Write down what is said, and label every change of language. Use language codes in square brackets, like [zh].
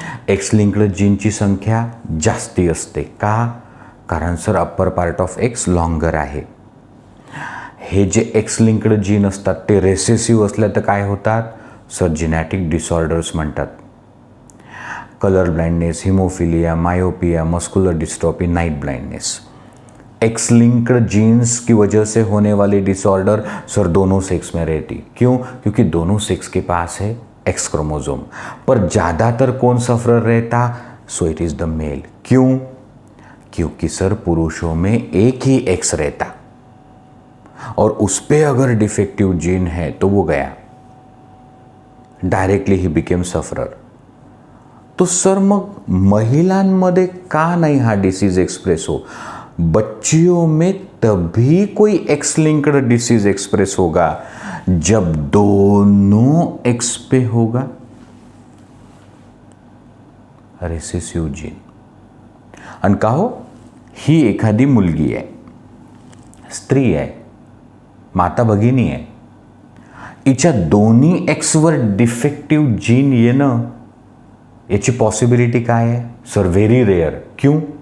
[mr] X linked जीनची संख्या जास्ती असते. का? कारण sir upper part of x longer आहे. हे जे एक्स लिंक्ड जीन असतात ते रेसेसिव्ह असल्या तर काय होतात? सर जेनेटिक डिसऑर्डर्स म्हणतात. Colour blindness, haemophilia, myopia, muscular dystrophy, Knight blindness. [hi] X linked genes की वजह से होने वाली डिसऑर्डर सर दोनों सेक्स में रहती. क्यों? क्योंकि दोनों सेक्स के पास है एक्स क्रोमोसोम. पर ज़्यादातर कौन सफरर रहता? [en] So it is the male. [hi] क्यों? क्योंकि सर पुरुषों में एक ही एक्स रहता और उस पर अगर डिफेक्टिव जीन है तो वो गया, डायरेक्टली ही बिकेम सफरर. [mr] तो सर मग महिलांमध्ये का नहीं हा डिसीज एक्सप्रेस हो? [hi] बच्चियों में तभी कोई एक्स लिंक्ड डिसीज एक्सप्रेस होगा जब दोनों एक्स पे होगा रेसेसिव्ह जीन. [mr] आणि का हो, ही एखादी मुलगी आहे, स्त्री आहे, माता भगिनी आहे, हिच्या दोन्ही एक्सवर डिफेक्टिव्ह जीन येणं याची पॉसिबिलिटी काय आहे? [en] Sir very rare. [mr] क्यों?